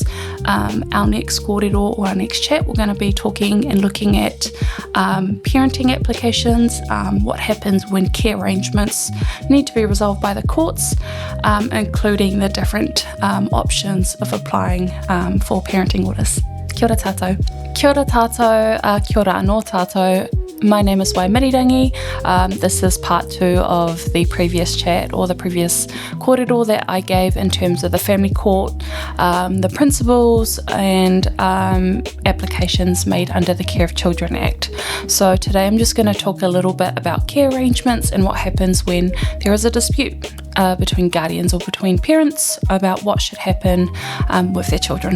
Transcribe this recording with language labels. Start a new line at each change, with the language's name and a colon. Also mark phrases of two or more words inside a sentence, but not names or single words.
English: Our next kōrero or our next chat, we're going to be talking and looking at parenting applications, what happens when care arrangements need to be resolved by the courts, including the different options of applying for parenting orders.
Māori: Kia ora tātou. Kia ora tātou, kia ora anō tātou.
English: My name is Waimirirangi. This is part 2 of the previous chat or the previous kōrero that I gave in terms of the family court, the principles and applications made under the Care of Children Act. So today I'm just going to talk a little bit about care arrangements and what happens when there is a dispute between guardians or between parents about what should happen with their children.